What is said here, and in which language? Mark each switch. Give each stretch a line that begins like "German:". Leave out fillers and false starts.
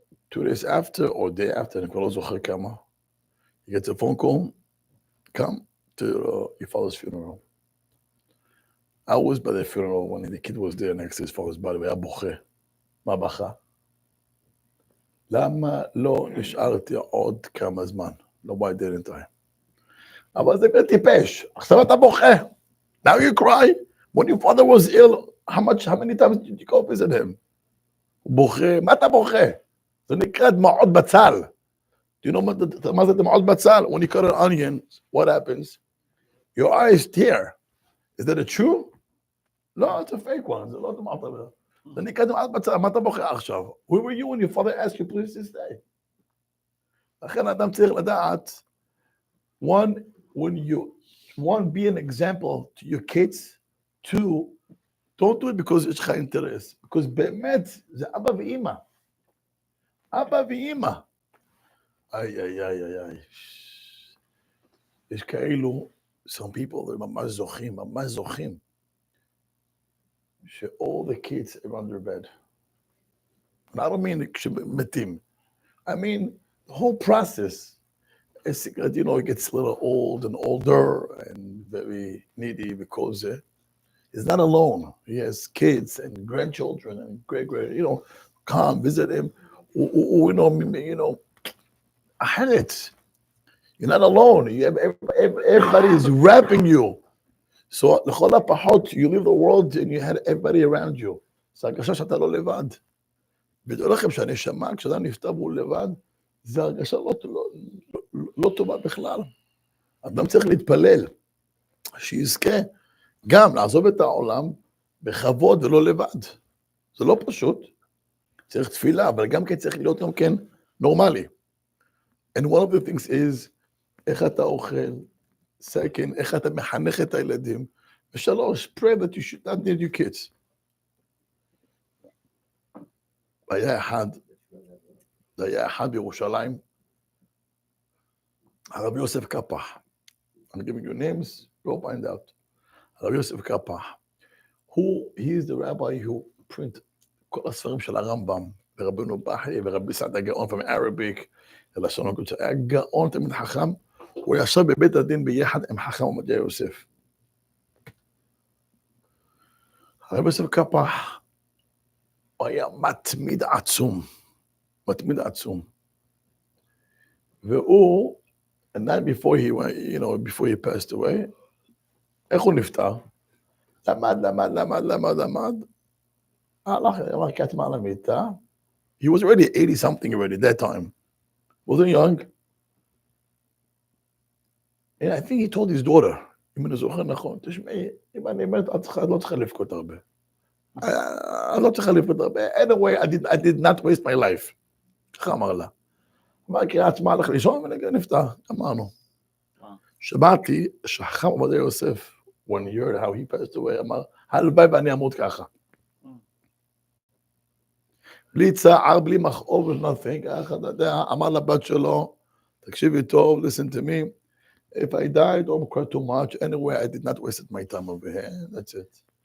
English: 2 days after or day after, he gets a phone call, come to your father's funeral. I was by the funeral when the kid was there next to his father's body.
Hebrew: היה בוכה. מה בכה? למה לא נשארתי עוד כמה זמן? לא,
English: why didn't I?
Hebrew: אבל זה טיפש. עכשיו אתה בוכה.
English: Now you cry. When your father was ill, how many times did you go visit him?
Hebrew: הוא בוכה. מה אתה בוכה? זה נקרא דמעות בצל.
English: Do you know
Hebrew: מה זה דמעות בצל?
English: When you cut an onion, what happens? Your eyes tear. Is that a true?
Hebrew: לא,
English: it's a fake one.
Hebrew: זה לא דמעות בצל. זה נקרא דמעות בצל. מה אתה בוכה עכשיו?
English: Where were you when your father asked you please to stay?
Hebrew: לכן אדם צריך לדעת,
English: one, be an example to your kids. 2, don't do it because
Hebrew: יש לך אינטרס.
English: Because
Hebrew: באמת, זה אבא ואמא. אבא ואמא. איי. יש כאלו,
English: some people,
Hebrew: הם ממש זוכים.
English: all the kids are on their bed. And I don't mean
Hebrew: כשמתים.
English: I mean, the whole process, it gets a little old and older and very needy because he's not alone. He has kids and grandchildren and great, come visit him.
Hebrew: אחרת.
English: You're not alone. You have everybody is wrapping you. So
Hebrew: לכל הפחות,
English: you leave the world and you had everybody around you.
Hebrew: זה הרגשה שאתה לא לבד. ודעו לכם שהנשמה, כשאדם נפטר והוא לבד, זה הרגשה לא טובה בכלל. אדם צריך להתפלל, שיזכה גם לעזוב את העולם בכבוד ולא לבד. זה לא פשוט. צריך תפילה, אבל גם כן צריך להיות גם כן נורמלי.
English: And one of the things is,
Hebrew: איך אתה אוכל,
English: Second,
Hebrew: איך אתה מחנך את הילדים. ושלוש,
English: pray that you should not need your kids.
Hebrew: היה אחד בירושלים, הרבי יוסף קפח.
English: I'm giving you names, go find out.
Hebrew: הרבי יוסף קפח.
English: He is the rabbi who print
Hebrew: כל הספרים של הרמב"ם, ורבינו בחי, ורבי סעד הגאון
English: from Arabic,
Hebrew: ולשון הקודש, היה גאון תמיד חכם, הוא ישב בבית הדין ביחד עם חכם עובדיה יוסף. הרבי יוסף קפח, הוא היה מתמיד עצום. והוא,
English: and then before he went, before he passed away,
Hebrew: איך הוא נפטר? למד. הלך, אמר כתמה על המיטה.
English: He was already 80 something already at that time. Wasn't young. And I think he told his daughter,
Hebrew: אם אני זוכר נכון, תשמעי, אם אני אומרת, את לא צריכה לבכות הרבה. אני לא צריכה לבכות הרבה.
English: Anyway, I did not waste my life.
Hebrew: ככה אמר לה. אמר, כי עצמה הלך לישון ונפטר, אמרנו. שמעתי שחכם עובדיה יוסף,
English: when he heard how he passed away,
Hebrew: אמר, הלוואי ואני אמות ככה. בלי צער, בלי מכאוב,
English: nothing,
Hebrew: אמר לבת שלו, תקשיבי טוב,
English: listen to me, if I died, don't cry too much, anyway, I did not waste my time over here, that's it.